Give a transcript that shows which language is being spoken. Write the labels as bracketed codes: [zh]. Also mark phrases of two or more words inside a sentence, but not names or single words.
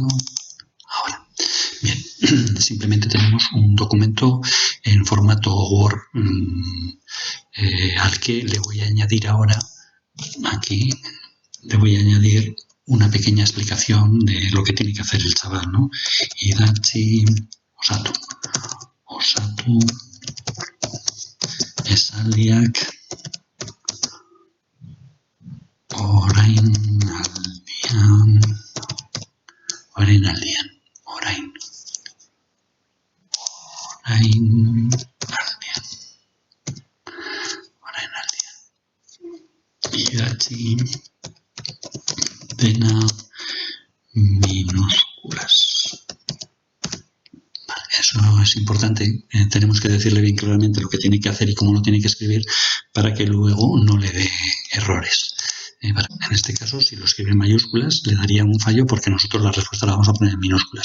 [es] Ahora, bien, simplemente tenemos un documento en formato Word al que le voy a añadir ahora, aquí, le voy a añadir una pequeña explicación de lo que tiene que hacer el chaval, ¿no? [eu] Idatzi osatu esaldiak orain aldian. Idatzi dena minúsculas. [es] Vale, eso es importante. Tenemos que decirle bien claramente lo que tiene que hacer y cómo lo tiene que escribir para que luego no le dé errores. En este caso, si lo escribe en mayúsculas, le daría un fallo porque nosotros la respuesta la vamos a poner en minúsculas.